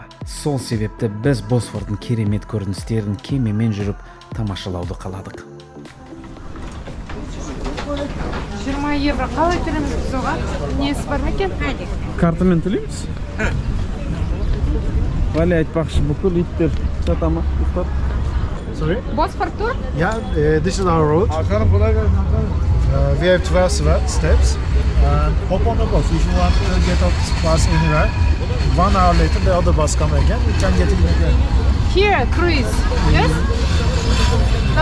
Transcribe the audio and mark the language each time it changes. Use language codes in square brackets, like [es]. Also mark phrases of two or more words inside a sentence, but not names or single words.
[kk] Сол себепті біз Босфордың керемет көріністерін кемемен жүріп тамашалауды қаладық. 20 евро қалай төлейміз біз оған? Несі бар ма екен? Картамен төлейміз? Вали айтпақшы, бүкіл иттер сата ма? [en] Sorry? [kk] Босфор тур? [en] Yeah, this is our route. We have 12 steps. Hop on the bus if you want to get off this bus anywhere. 1 hour later, the other bus come again. You can get it again. Here, cruise. Yes? No,